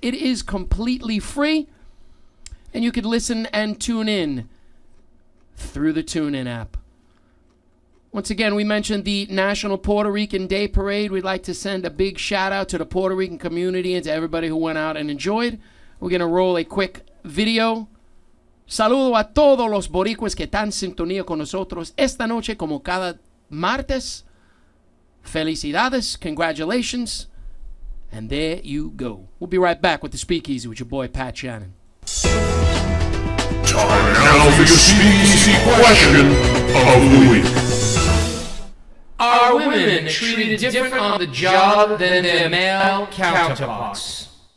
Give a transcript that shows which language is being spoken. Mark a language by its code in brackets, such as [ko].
[en] It is completely free, and you could listen and tune in through the TuneIn app. Once again, we mentioned the National Puerto Rican Day Parade. We'd like to send a big shout out to the Puerto Rican community and to everybody who went out and enjoyed. We're going to roll a quick video. [es] Saludo a todos los boricuas que están en sintonía con nosotros esta noche como cada martes. [en] Felicidades, congratulations, and there you go. We'll be right back with the Speakeasy with your boy Pat Shannon. Time now for your Speakeasy question of the week. Are women treated different on the job than their male counterparts?